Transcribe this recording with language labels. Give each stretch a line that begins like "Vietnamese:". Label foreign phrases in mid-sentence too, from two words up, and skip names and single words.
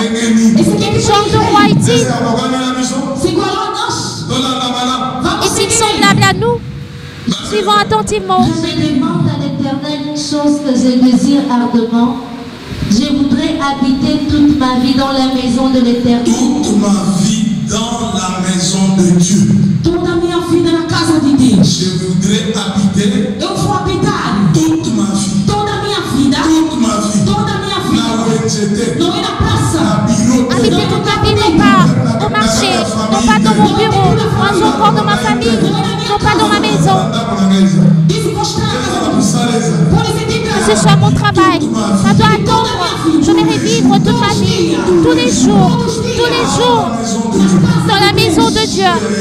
French: Quel genre de roi est-il? Est-il semblable à nous? Suivons attentivement. Je demande à l'Éternel une chose que je désire ardemment. Je voudrais habiter toute ma vie dans la maison de l'Éternel. Toute ma vie dans la maison de Dieu.
Portuguese: Toda minha vida na casa de Deus.
French: Je voudrais habiter.
Portuguese: Eu vou habitar.
French: Toute ma vie.
Portuguese: Toda minha vida.
French: Toute ma vie.
Portuguese: Toda minha vida.
French: Là où j'étais.
Portuguese: Não ir na praça.
French: Habiter toute ma vie, non pas au marché, non pas dans mon bureau, non encore dans ma famille, non pas dans ma maison. Que ce soit mon travail, ça doit attendre. Je vais revivre toute ma vie, tous les jours, dans la maison de Dieu.